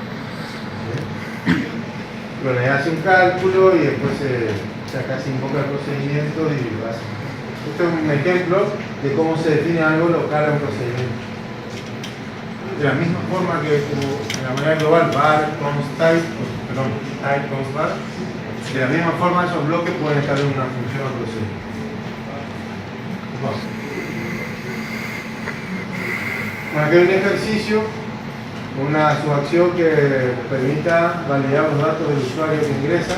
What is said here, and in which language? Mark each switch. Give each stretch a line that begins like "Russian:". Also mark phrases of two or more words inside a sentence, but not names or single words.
Spanish: Bueno, le hace un cálculo y después acá se invoca el procedimiento y lo hace. Este es un ejemplo de cómo se define algo local a un procedimiento. De la misma forma que como en la manera global, var, const type, type, const var, de la misma forma esos bloques pueden estar en una función o procedimiento. Bueno, aquí hay un ejercicio, una subacción que permita validar los datos del usuario que ingresa.